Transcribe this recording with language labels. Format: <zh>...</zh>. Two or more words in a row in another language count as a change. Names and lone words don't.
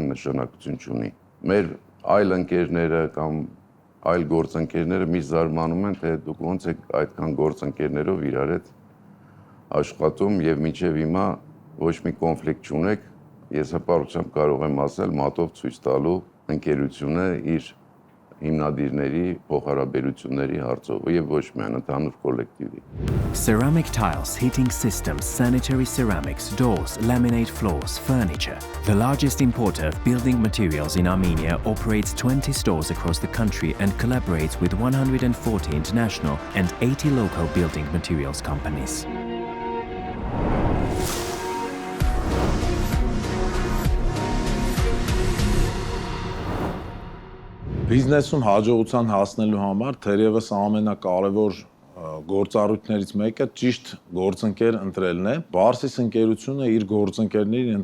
<hy>նշանակություն չունի։ Մեր այլ ընկերները կամ այլ գործընկերները միշտ զարմանում են, թե դուք ոնց եք այդքան գործընկերներով իրար հետ աշխատում եւ մինչեւ հիմա ոչ մի կոնֆլիկտ չունեք։ Ես հպարտությամբ կարող եմ ասել մատով ցույց տալու ընկերությունը իր հիմնադիրների փոխհարաբերությունների հարցով եւ ոչ միայն ընդհանուր կոլեկտիվի։</hy> <en>Ceramic tiles, heating systems, sanitary ceramics, doors, laminate floors, furniture. The largest importer of building materials in Armenia operates 20 stores across the country and collaborates with 140 international and 80 local building materials companies.</en> <hy>Բիզնեսում հաջողության հասնելու համար թերևս ամենակարևոր գործառույթներից մեկը ճիշտ գործընկեր ընտրելն է։ Barsis ընկերությունը իր գործընկերներին</hy>